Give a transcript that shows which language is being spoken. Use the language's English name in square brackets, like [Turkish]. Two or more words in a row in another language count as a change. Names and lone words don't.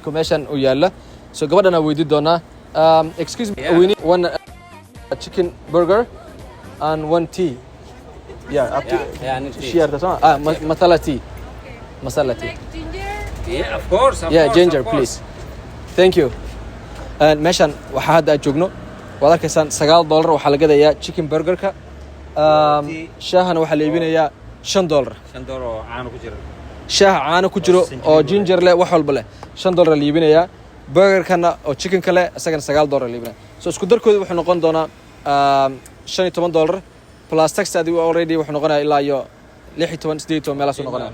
[Somali] commission oo yaala soo gabadhana weydiin doonaa [English] excuse me we need one chicken burger and one tea yeah up to share the masala tea yeah of course ginger please thank you and [Somali] meshan waxa hadda joogno wada arkaysan $9 waxa la gadayaa [English] chicken burger-ka [Somali] shaahana waxa la iibinayaa $5 caano ku jira shaah caano ku jiro oo ginger leh wax walba leh $5 la iibinayaa burger-kana oo chicken kale asagana $9 la iibinayaa soo isku darkooda wuxuu noqon doonaa $15 [English] plus tax [Somali] adi already wuxuu noqonayaa ilaa iyo 16 meelaas noqonaya